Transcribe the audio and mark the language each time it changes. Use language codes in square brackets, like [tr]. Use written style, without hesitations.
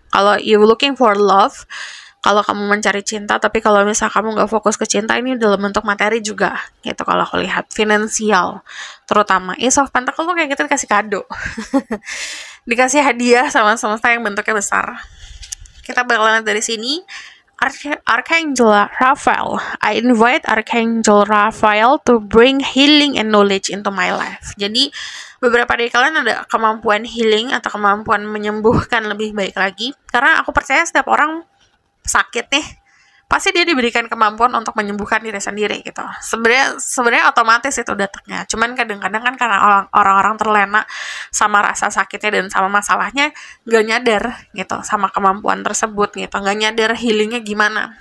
[id] Kalau [en] you looking for love, [id] kalau kamu mencari cinta, tapi kalau misal kamu nggak fokus ke cinta, ini dalam bentuk materi juga gitu. Kalau aku lihat finansial terutama, Ace of Pentacles tuh kayak kita dikasih kado dikasih hadiah sama semesta yang bentuknya besar. Kita bakal lihat dari sini. [en] Archangel Raphael. I invite Archangel Raphael to bring healing and knowledge into my life. [id] Jadi beberapa dari kalian ada kemampuan healing atau kemampuan menyembuhkan lebih baik lagi. Karena aku percaya setiap orang sakit nih, pasti dia diberikan kemampuan untuk menyembuhkan diri sendiri gitu. Sebenarnya otomatis itu datangnya. Cuman kadang-kadang kan karena orang-orang terlena sama rasa sakitnya dan sama masalahnya, gak nyadar gitu sama kemampuan tersebut gitu, gak nyadar healingnya gimana.